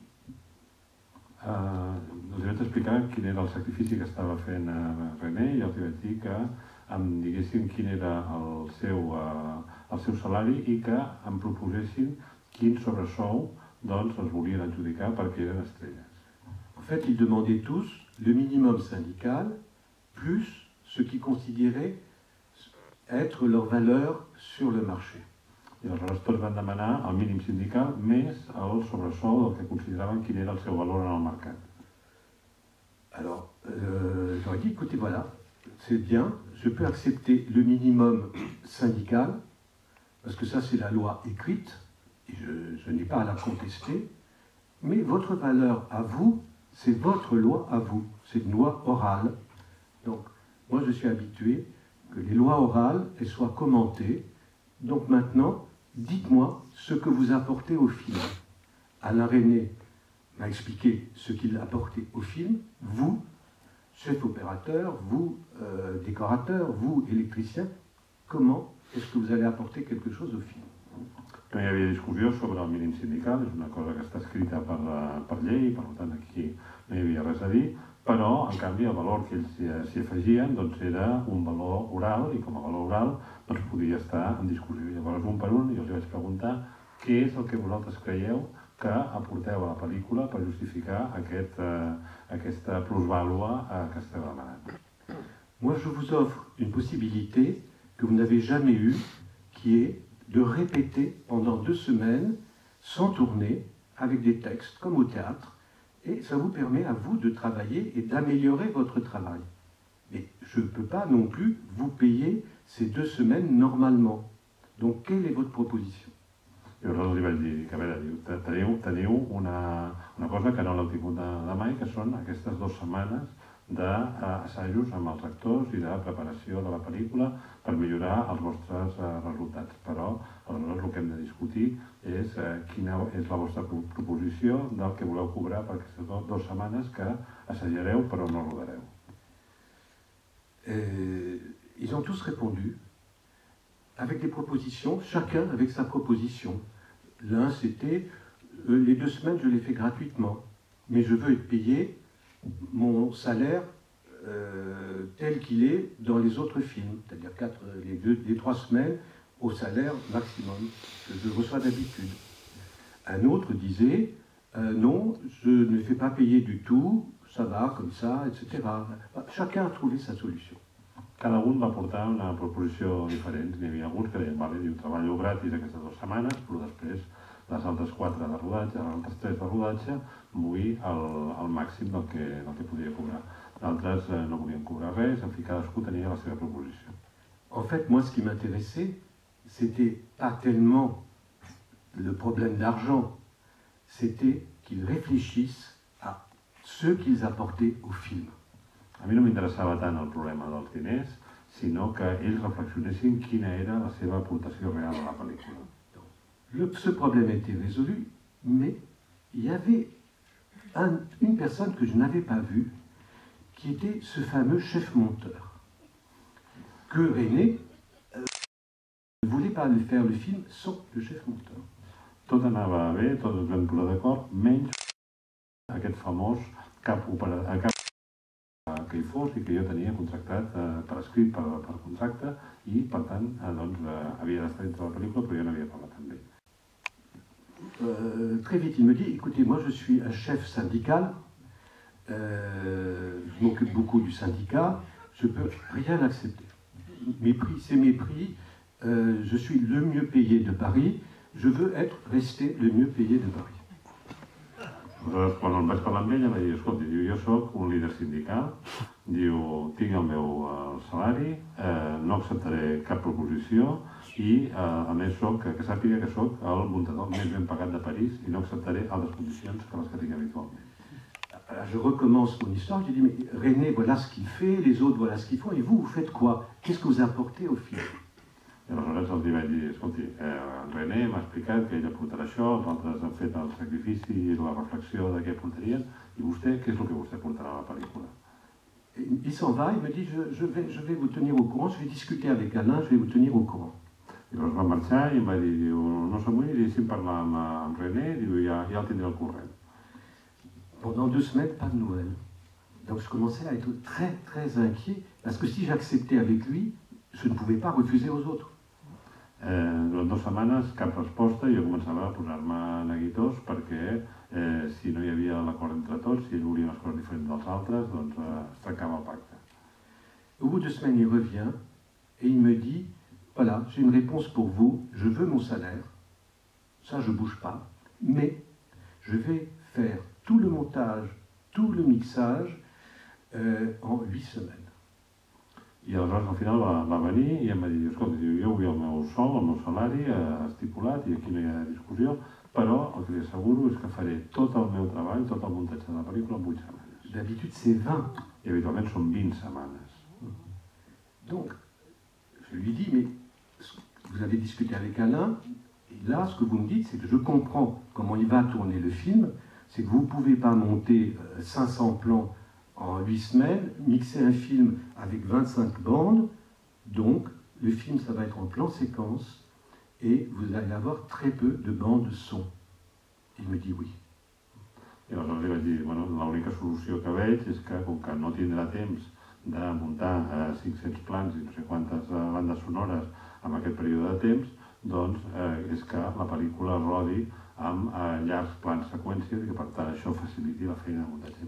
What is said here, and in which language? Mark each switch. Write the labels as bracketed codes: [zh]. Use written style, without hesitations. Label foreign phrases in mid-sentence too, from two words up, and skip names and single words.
[ca] Els vaig explicar quin era el sacrifici que estava fent René i els vaig dir que em diguessin quin era el seu salari i que em proposessin quin sobresou doncs els volien adjudicar perquè eren estrelles. [fr] En fait, ils demandaient tous le minimum syndical plus ce qu'ils considéraient être leur valeur sur le marché. [ca] I aleshores tots van demanar el mínim sindical més el sobresou del que consideraven quin era el seu valor en el mercat. [fr] Alors, j'aurais dit, écoutez, voilà, c'est bien, je peux accepter le minimum syndical, parce que ça c'est la loi écrite, et je n'ai pas à la contester, mais votre valeur à vous, c'est votre loi à vous, c'est une loi orale. Donc, moi je suis habitué que les lois orales, elles soient commentées. Donc maintenant, dites-moi ce que vous apportez au film. Alain René m'a expliqué ce qu'il apportait au film. Vous, chef opérateur, vous, décorateur, vous, électricien, comment est-ce que vous allez apporter quelque chose au film? [ca] No hi havia discussió sobre el mínim sindical, és una cosa que està escrita per llei, per tant aquí no hi havia res a dir, però en canvi el valor que ells s'hi afegien doncs, era un valor oral i com a valor oral doncs, podia estar en discussió. Llavors un per un jo els vaig preguntar què és el que vosaltres creieu que aporteu a la pel·lícula per justificar aquesta plusvàlua que esteu demanant. [fr] Moi je vous offre une possibilité que vous n'avez jamais eue, qui est de répéter pendant 2 semaines, sans tourner, avec des textes, comme au théâtre, et ça vous permet à vous de travailler et d'améliorer votre travail. Mais je ne peux pas non plus vous payer ces 2 semaines normalement. Donc, quelle est votre proposition? [ca] I aleshores li vaig dir que, a veure, teniu una cosa que no l'heu tingut de mai, que són aquestes 2 setmanes d'assajos amb els actors i de preparació de la pel·lícula per millorar els vostres resultats. Però aleshores el que hem de discutir és quina és la vostra proposició del que voleu cobrar per aquestes 2 setmanes que assajareu però no rodareu. [fr] Ils ont tous répondu avec des propositions, chacun avec sa proposition. L'un c'était les 2 semaines je les fais gratuitement, mais je veux être payé mon salaire tel qu'il est dans les autres films, c'est-à-dire les 3 semaines au salaire maximum que je reçois d'habitude. Un autre disait non, je ne fais pas payer du tout, ça va comme ça, etc. Chacun a trouvé sa solution. [ca] Cada un va portar una proposició diferent. N'hi havia alguns que deien, vale, diu, treballo gratis aquestes 2 setmanes, però després les altres 4 de rodatge, les altres 3 de rodatge, vull el màxim del que podia cobrar. D'altres no volien cobrar res, en fi, cadascú tenia la seva proposició. [fr] En fait, moi, ce qui m'intéressait, c'était pas tellement le problème d'argent, c'était qu'ils réfléchissent à ce qu'ils apportaient au film. [ca] A mi no m'interessava tant el problema dels diners, sinó que ells reflexionessin quina era la seva aportació real a la pel·lícula. [fr] Ce problème était résolu, mais il y avait une personne que je n'avais pas vue, qui était ce fameux chef monteur, que René ne voulait pas faire le film sans le chef monteur. [ca] Tot anava bé, tots ens vam posar d'acord, menys aquest famós cap que hi fos i que jo tenia contractat per escrit, per contracte, i per tant havia d'estar dintre la pel·lícula, però jo n'havia parlat amb ell. [fr] Très vite, il me dit, écoutez, moi je suis un chef syndical, je m'occupe beaucoup du syndicat, je ne peux rien accepter. Mes prix, c'est mes prix, je suis le mieux payé de Paris, je veux rester le mieux payé de Paris. [ca] Aleshores, quan em vaig parlar amb ell, em va dir, escolta, jo soc un líder sindical, diu, tinc el meu salari, no acceptaré cap proposició i, a més, que sàpiga que soc el muntador més ben pagat de París i no acceptaré altres condicions que les que tinc habitualment. [fr] Alors, je recommence mon histoire, je dis, mais René, voilà ce qu'il fait, les autres, voilà ce qu'ils font, et vous faites quoi? Qu'est-ce que vous apportez au film? [ca] I aleshores els vaig dir, escolti, en René m'ha explicat que ell aportarà això, els altres han fet el sacrifici i la reflexió de què aportarien, i vostè, què és el que vostè aportarà a la pel·lícula? [fr] Il s'en va, il me dit, je vais vous tenir au courant, je vais discuter avec Alain, je vais vous tenir au courant. [ca] I llavors va marxar i em va dir, no s'amoïni, deixi'm parlar amb René, ja el tindré al corrent. [fr] Pendant 2 semaines, pas de nouvelles. Donc je commençais à être très très inquiet, parce que si j'acceptais avec lui, je ne pouvais pas refuser aux autres. [ca] Durant 2 setmanes, cap resposta, i jo començava a posar-me neguitós perquè si no hi havia l'acord entre tots, si ell volia unes coses diferents dels altres, doncs es trencava el pacte. [fr] Au bout de 2 semaines, il revient et il me dit, voilà, j'ai une réponse pour vous, je veux mon salaire, ça je ne bouge pas, mais je vais faire tout le montage, tout le mixage en 8 semaines. [ca] I aleshores al final va venir i em va dir, escolta, jo vull el meu sou, el meu salari estipulat i aquí no hi ha discussió, però el que li asseguro és que faré tot el meu treball, tot el muntatge de la pel·lícula en 8 setmanes. [fr] D'habitude c'est 20. [ca] I habitualment són 20 setmanes. [fr] Donc, je lui dis, mais vous avez discuté avec Alain, et là, ce que vous me dites, c'est que je comprends comment il va tourner le film, c'est que vous ne pouvez pas monter 500 plans en 8 semaines, mixer un film avec 25 bandes, donc le film, ça va être en plan séquence, et vous allez avoir très peu de bandes son. Il me dit oui. [ca] I aleshores li vaig dir, bueno, l'única solució que veig és que, com que no tindrà temps de muntar 500 plans i no sé quantes bandes sonores en aquest període de temps, doncs és que la pel·lícula rodi amb llargs plans seqüències i que per tant això faciliti la feina de muntatge.